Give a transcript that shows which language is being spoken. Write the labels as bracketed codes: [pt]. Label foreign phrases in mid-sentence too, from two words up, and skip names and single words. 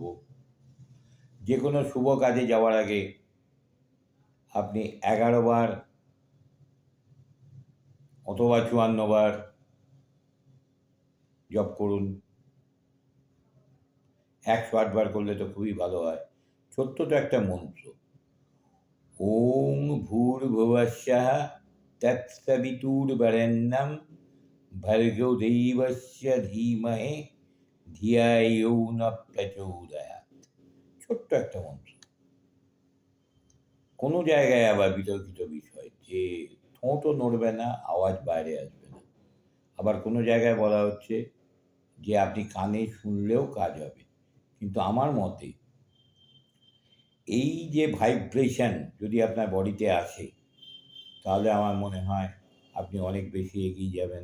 [bn] যে কোনো শুভ কাজে যাওয়ার আগে আপনি 11 বার অথবা 54 বার জপ করুন। 108 বার করলে তো খুবই ভালো হয়। ছোট্ট তো একটা মন্ত্র, [sa] ওম ভূর্ভুবস্সুঃ তৎসবিতুর্বরেণ্যং ভর্গো দেবস্য ধীমহি ধিয়ো ইয়ো ন প্রচোদয়াৎ। [bn] ছোট্ট একটা মন্ত্র। কোনো জায়গায় আবার বিতর্কিত বিষয় যে ঠোঁটও নড়বে না, আওয়াজ বাইরে আসবে না। আবার কোনো জায়গায় বলা হচ্ছে যে আপনি কানে শুনলেও কাজ হবে। কিন্তু আমার মতে এই যে ভাইব্রেশন যদি আপনার বডিতে আসে, তাহলে আমার মনে হয় আপনি অনেক বেশি এগিয়ে যাবেন।